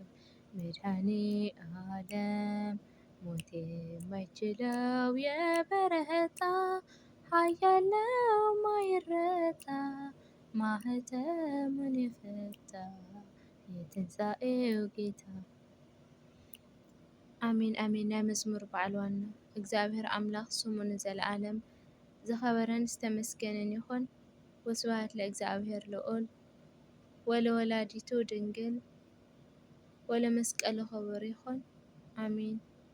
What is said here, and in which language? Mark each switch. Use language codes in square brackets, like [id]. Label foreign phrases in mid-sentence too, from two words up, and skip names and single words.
[am] መድኃኔዓለም። ሞት የማይችለው የበረታ ኃያል ነው ማይረታ። ማኅተሙን የፈታ የትንሣኤው ጌታ [ti] አሜን አሜን። ናይ መዝሙር በዓል ዋና እግዚአብሔር አምላክ ስሙ ንዘለዓለም ዝኸበረን ዝተመስገነን ይኹን። [gez] ወስብሐት ለእግዚአብሔር ልዑል ወለወላዲቱ ድንግል ወለመስቀሉ ክቡር [ti] ይኹን። አሜን።